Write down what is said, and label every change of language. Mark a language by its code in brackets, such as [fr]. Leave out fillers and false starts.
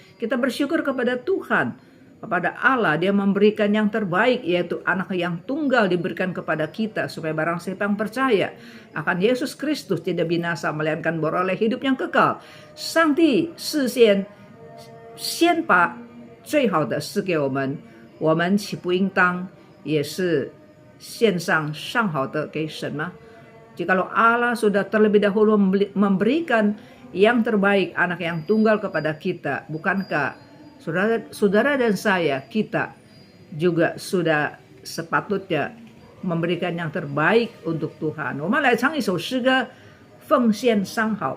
[id] Kita bersyukur kepada Tuhan, kepada Allah, Dia memberikan yang terbaik, yaitu anak yang tunggal diberikan kepada kita, supaya barang siapa yang percaya akan Yesus Kristus tidak binasa, melainkan beroleh hidup yang kekal. [zh] 上帝事先把最好的赐给我们，我们岂不应当也是献上上好的给神吗？ [id] Jikalau Allah sudah terlebih dahulu memberikan yang terbaik, anak yang tunggal kepada kita, bukankah saudara dan saya, kita juga sudah sepatutnya memberikan yang terbaik untuk Tuhan. [zh] 我们来唱一首诗歌，奉献上好。